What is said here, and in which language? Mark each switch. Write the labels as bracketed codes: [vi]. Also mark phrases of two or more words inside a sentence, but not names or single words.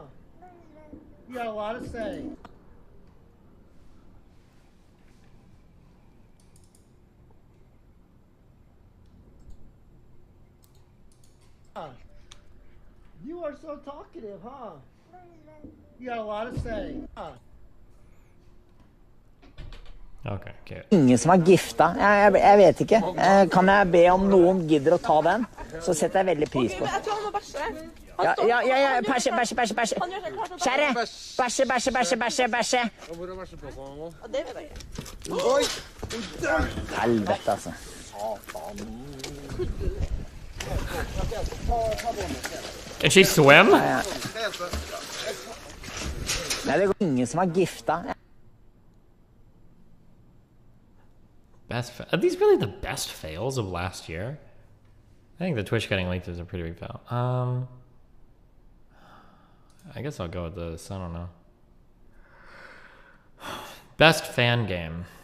[en] You got a lot to say. Huh? You are so talkative, huh? You got a lot to say. Huh? Okay, okay. [no] Ingen som er gifta. Jeg vet ikke. Kan jeg be om noen gidder å ta den? Så setter jeg veldig pris på. Jeg tror han må bæsje. Ja, bæsje. Kjære, bæsje. Og det vet jeg ikke. Helvete, altså. [en] Can she swim? [no] Nei, det går ingen som er gifta. [en] Are these really the best fails of last year? I think the Twitch getting leaked is a pretty big fail. I guess I'll go with this. I don't know. Best fan game.